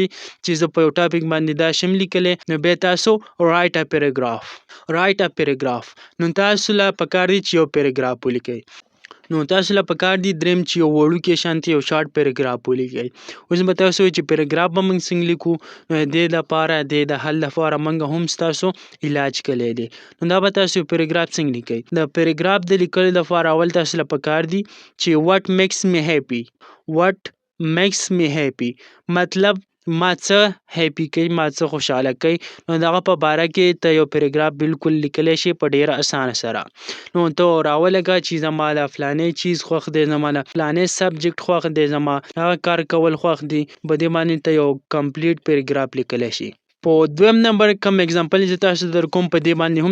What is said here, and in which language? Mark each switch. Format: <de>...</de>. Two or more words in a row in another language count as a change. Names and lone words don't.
<ps>چې زه په یو ټاپک باندې دا شم لیکلی نو بیا تاسو</ps> <en>write a paragraph</en> <ps>نو تاسو لا پکار دي چې یو پیراګراف ولیکئ نو تاسو له پکار دي دریم چې یو وړوکی شانتي یو</ps> <en>short paragraph</en> <ps>ولیکئ اوس به تاسو چې پیراګراف به موږ څنګه لیکو نو د دې لپاره د حل لپاره موږ هم ستاسو علاج کلی دی نو دا به تاسو پیراګراف څنګه لیکئ د پیراګراف د لیکلو لپاره اول تاسو له پکار دي چې what</ps> <en>makes me happy</en> <ps>مطلب ما څه هیپی کوي ما څه خوشاله کوي نو دغه په باره کې ته یو پیراګراف بالکل لیکلی شي په ډیره اسانه سره نو ته راولګه چې زما د فلانې چیز خوښ دی زما د فلانې سبجیکټ خوښ دی زما هغه کار کول خوښ دی په دې باندې ته یو</ps> <en>complete paragraph</en> <ps>لیکلی شي په دویم نمبر کوم اگزامپل چې تاسو در کوم په دې باندې</ps>